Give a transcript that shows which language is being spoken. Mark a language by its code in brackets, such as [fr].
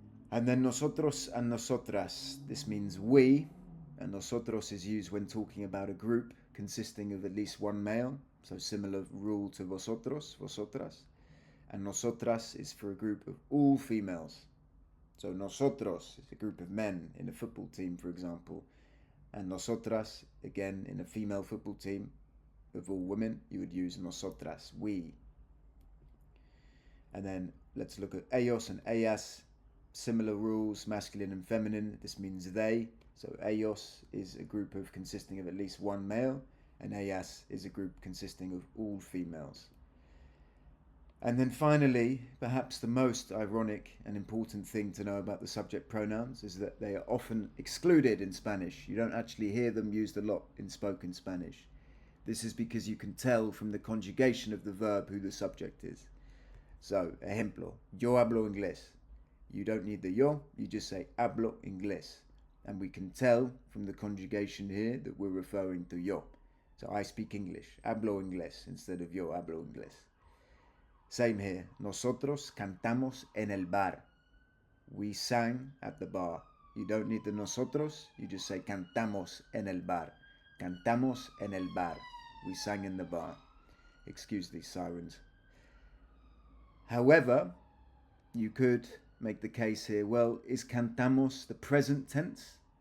[en] And then nosotros and nosotras. This means we. And nosotros is used when talking about a group consisting of at least one male. So similar rule to vosotros, vosotras. And nosotras is for a group of all females. So nosotros is a group of men in a football team, for example. And nosotras, again, in a female football team of all women, you would use nosotras, we. And then let's look at ellos and ellas. Similar rules, masculine and feminine. This means they. So ellos is a group of consisting of at least one male, and ellas is a group consisting of all females. And then finally, perhaps the most ironic and important thing to know about the subject pronouns is that they are often excluded in Spanish. You don't actually hear them used a lot in spoken Spanish. This is because you can tell from the conjugation of the verb who the subject is. [es] So, ejemplo, yo hablo inglés. [en] You don't need the yo, you just say [es] hablo inglés. [en] And we can tell from the conjugation here that we're referring to yo. So I speak English, [es] hablo inglés, [en] instead of [es] yo hablo inglés. [en] Same here. [es] Nosotros cantamos en el bar. [en] We sang at the bar. You don't need the nosotros. You just say [es] cantamos en el bar. Cantamos en el bar. [en] We sang in the bar. Excuse these sirens. However, you could make the case here, well, is cantamos the present tense?